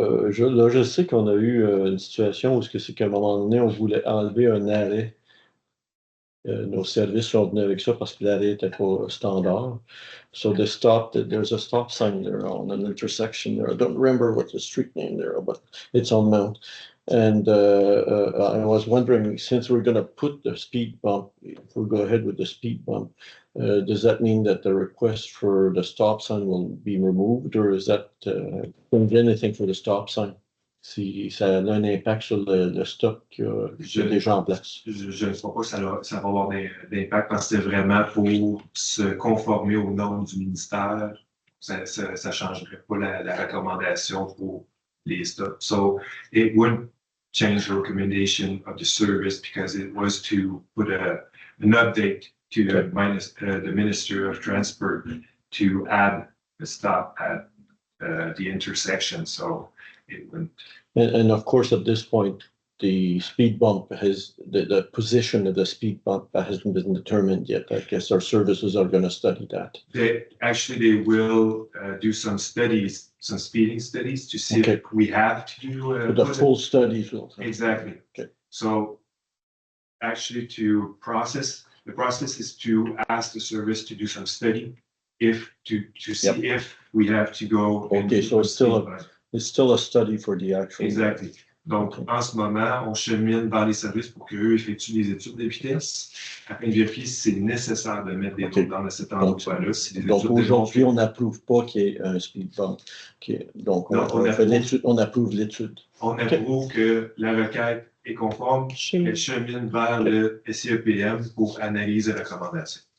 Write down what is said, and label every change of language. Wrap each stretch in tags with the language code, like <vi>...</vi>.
<fr>Je sais qu'on a eu une situation où c'est qu'à un moment donné, on voulait enlever un arrêt. Nos services sont venus avec ça parce que l'arrêt était pas standard.</fr> <en>So there's a stop sign there on an intersection there. I don't remember what the street name there, but it's on Mount. And I was wondering, since we're going to put the speed bump, if we go ahead with the speed bump, does that mean that the request for the stop sign will be removed, or is that change anything for the stop sign?</en> <fr>Si ça a un impact sur le stock qu'il y a déjà en place. Je ne crois pas que ça va avoir d'impact parce que c'est vraiment pour se conformer aux normes du ministère. Ça ne changerait pas la recommandation pour les stops.</fr> <en>So it wouldn't change the recommendation of the service because it was to put an update to the Minister of Transport to add a stop at the intersection. So it wouldn't. And of course, at this point, the speed bump the position of the speed bump hasn't been determined yet. I guess our services are going to study that. They will do some studies, some speeding studies to see if we have to do the full studies. Exactly. Okay. So actually the process is to ask the service to do some study to see if we have to go. Okay, so it's still a study for the actual. Exactly.</en> <fr>Donc, en ce moment, on chemine vers les services pour qu'eux effectuent des études de vitesse afin de vérifier si c'est nécessaire de mettre des routes dans cet endroit-là. Donc, aujourd'hui, on n'approuve pas qu'il y ait un speed bump. Donc, on approuve l'étude. On approuve que la requête est conforme, elle chemine vers le SIEPM pour analyse et recommandation.</fr>